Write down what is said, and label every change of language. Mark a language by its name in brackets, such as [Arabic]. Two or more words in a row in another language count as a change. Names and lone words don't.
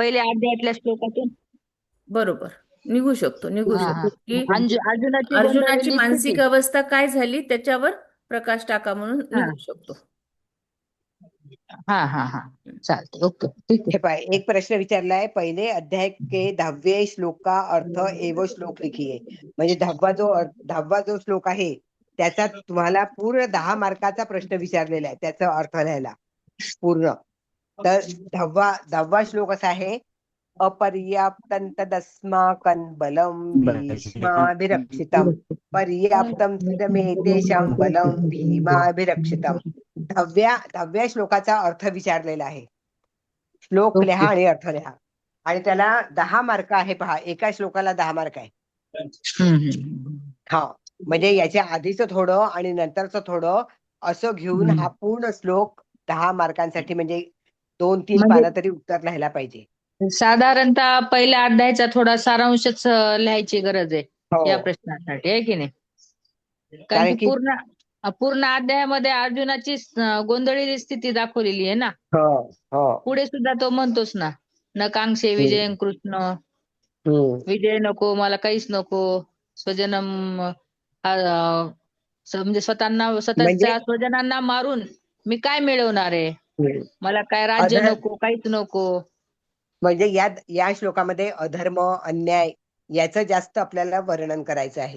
[Marathi] पहिल्या अध्यायातल्या श्लोकातून बरोबर, निघू शकतो की अर्जुनाची अर्जुनाची गोंधळलेली मानसिक स्थिती. अवस्था काय झाली त्याच्यावर प्रकाश टाका म्हणून हा निघू शकतो. हा हा हा चालते. ओके, ठीक आहे. हे पाय, एक प्रश्न विचारलाय, [Hindi] पहिले अध्याय के 10वें श्लोक का अर्थ एव श्लोक लिखिए. [Marathi] म्हणजे 10वा जो श्लोक आहे त्याचा तुम्हाला पूर्ण 10 मार्काचा प्रश्न विचारलेला आहे, त्याचा अर्थ लिहायला पूर्ण. तर 10वा श्लोक असा आहे, [Sanskrit] अपर्याप्तं तदस्माकं बलं भीष्माभिरक्षितं पर्याप्तं तदमेतेषां बलं भीमाभिरक्षितं. [Marathi] 10व्या श्लोकाचा अर्थ विचारलेला आहे. श्लोक लिहा आणि अर्थ लिहा, आणि त्याला 10 मार्क आहे. पहा, एका श्लोकाला 10 मार्क आहे. हा, म्हणजे याच्या आधीच थोडं आणि नंतरचं थोडं असं घेऊन हा पूर्ण श्लोक 10 मार्कांसाठी, म्हणजे 2-3 म्हणजे पानं तरी उत्तर लिहायला पाहिजे. साधारणतः पहिल्या अध्यायाचा थोडा सारांशच लिहायची गरज आहे या हो, प्रश्नासाठी, आहे की नाही? कारण कारण की की पूर्ण अध्यायामध्ये अर्जुनाची गोंधळलेली स्थिती दाखवलेली आहे ना. हो हो पुढे सुद्धा तो म्हणतोस ना, [Sanskrit] न कांक्षे विजयं कृष्ण, [Marathi] विजय नको मला, काहीच नको, स्वजनम म्हणजे म्हणजे स्वतःच्या स्वजनांना मारून मी काय मिळवणार आहे, मला काय राज्य अधर नको, काहीच नको. म्हणजे या श्लोकामध्ये अधर्म, अन्याय याचं जास्त आपल्याला वर्णन करायचं आहे.